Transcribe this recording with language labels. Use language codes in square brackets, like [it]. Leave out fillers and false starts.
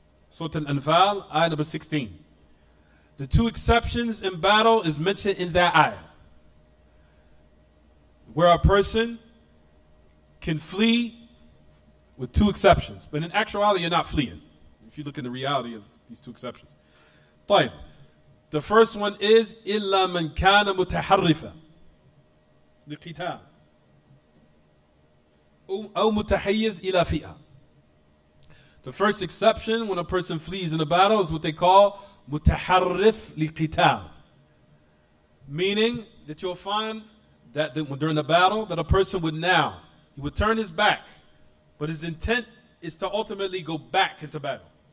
[en] Surah Al-Anfal, ayat number 16. The two exceptions in battle is mentioned in that ayah, where a person can flee with two exceptions. But in actuality, you're not fleeing, if you look in the reality of these two exceptions. [ar] طيب. [en] The first one is [ar] إِلَّا مَنْ كَانَ مُتَحَرِّفًا لِقِتَالٍ أو متحيز إلى فئة. [en] The first exception when a person flees in a battle is what they call [ar] متحرف لقتال, [en] meaning that you'll find that during the battle that a person he would turn his back, but his intent is to ultimately go back into battle.